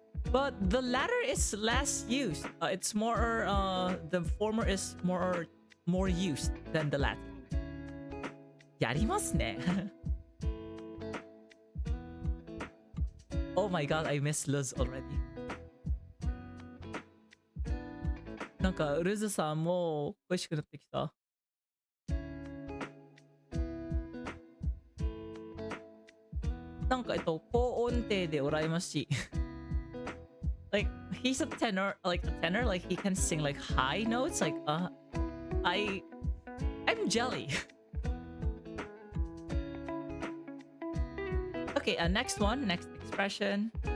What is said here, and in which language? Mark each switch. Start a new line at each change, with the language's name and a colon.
English: But the latter is less used. It's more, the former is more used than the latter.
Japanese: やりますね.
English: Oh my god, I miss Luz already.
Japanese: なんか、ルズさんも恋しくなってきた。なんか、高音程で羨ましい。
English: Like, he's a tenor, like he can sing like high notes. Like, I'm jelly. Okay, next expression.